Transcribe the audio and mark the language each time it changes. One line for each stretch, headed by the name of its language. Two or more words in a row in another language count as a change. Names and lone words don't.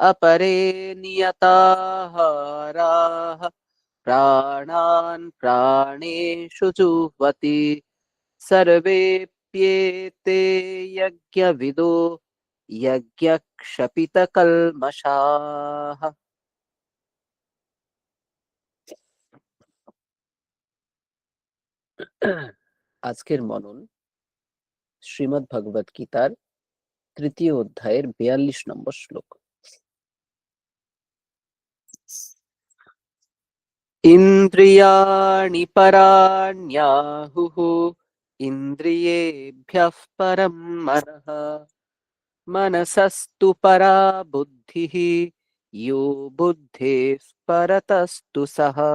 Sanskrit: अपरे नियताहाराः प्राणान् प्राणेषु जुह्वति सर्वेऽप्येते यज्ञविदो यज्ञक्षपितकल्मषाः।
Bangla: আজকের মনন শ্রীমদ্ ভগবত গীতার তৃতীয় অধ্যায়ের 42 নম্বর শ্লোক।
Sanskrit: ইন্দ্রিয়াণি পরাণ্যাহুঃ ইন্দ্রিয়েভ্যঃ পরম মনঃ মনসস্তু পরা বুদ্ধিঃ ইয়ো বুদ্ধেঃ পরতস্তু সঃ।